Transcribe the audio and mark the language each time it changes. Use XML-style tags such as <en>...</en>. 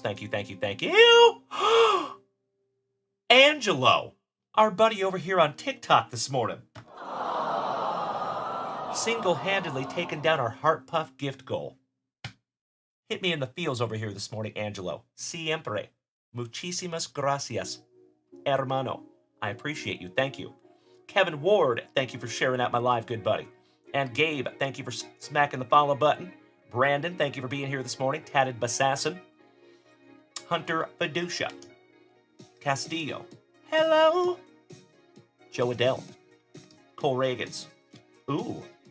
<en>Thank you, thank you, thank you. Angelo, our buddy over here on TikTok this morning. Single-handedly taking down our Heart Puff gift goal. Hit me in the feels over here this morning, Angelo.</en> <es>Siempre. Muchísimas gracias, hermano.</es> <en>I appreciate you. Thank you. Kevin Ward, thank you for sharing out my live, good buddy. And Gabe, thank you for smacking the follow button. Brandon, thank you for being here this morning. Tatted Basassin. Hunter Fiducia. Castillo. Hello. Joe Adele. Cole Reagans. Ooh.</en>